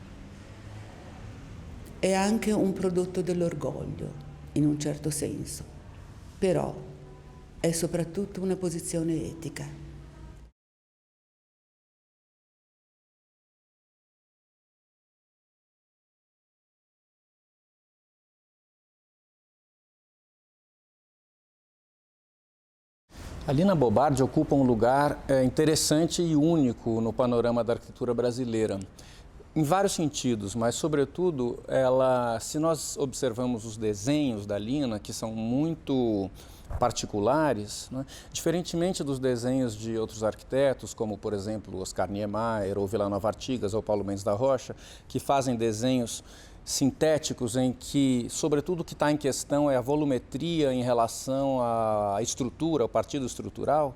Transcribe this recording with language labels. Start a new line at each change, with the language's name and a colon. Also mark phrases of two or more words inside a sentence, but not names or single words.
Italian: È anche un prodotto dell'orgoglio, in un certo senso, però è soprattutto una posizione etica.
Portuguese: A Lina Bobardi ocupa um lugar interessante e único no panorama da arquitetura brasileira, em vários sentidos, mas sobretudo se nós observamos os desenhos da Lina, que são muito particulares, né? Diferentemente dos desenhos de outros arquitetos, como por exemplo Oscar Niemeyer ou Vila Nova Artigas ou Paulo Mendes da Rocha, que fazem desenhos sintéticos em que, sobretudo, o que está em questão é a volumetria em relação à estrutura, ao partido estrutural.